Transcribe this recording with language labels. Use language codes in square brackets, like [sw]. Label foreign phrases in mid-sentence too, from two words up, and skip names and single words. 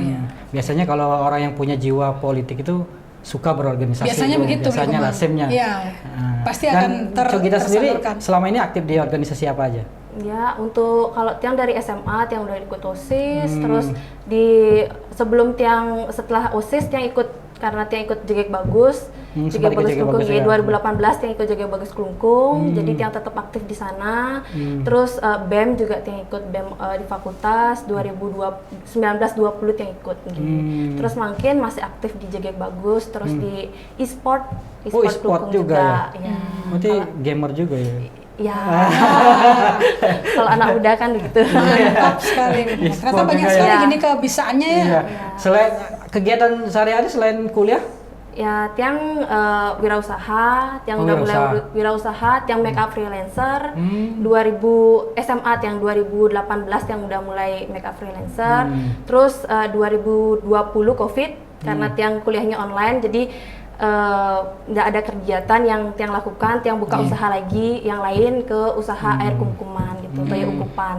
[id] Biasanya kalau orang yang punya jiwa politik itu suka berorganisasi. Biasanya begitu. Biasanya lasemnya. Iya. Pasti akan kita sendiri tersalurkan. selama ini aktif di organisasi apa aja? Ya, untuk kalau Tiang dari SMA, Tiang udah ikut OSIS, terus setelah OSIS Tiang ikut, karena Tiang ikut JGEG Bagus, JGEG Bagus Klungkung, ya 2018 Tiang ikut JGEG Bagus Klungkung, jadi Tiang tetap aktif di sana. Terus BEM juga Tiang ikut BEM di fakultas 19-20 Tiang ikut gitu. Terus makin masih aktif di JGEG Bagus, terus di e-sport Klungkung juga. Ya. Berarti gamer juga ya? Ya, kalau anak muda kan begitu. Mantap sekali. Ternyata banyak sekali gini kebisaannya ya. Iya. Selain kegiatan sehari-hari selain kuliah? Ya, Tiang wirausaha, Tiang udah mulai wirausaha, Tiang [en] make up freelancer. [id] 2000 SMA Tiang 2018 Tiang udah mulai [en] make up freelancer. [id] Terus 2020 Covid karena Tiang kuliahnya online, jadi nggak ada kegiatan yang Tiang lakukan. Tiang buka usaha lagi yang lain ke usaha air kumkuman gitu, kayak ukupan.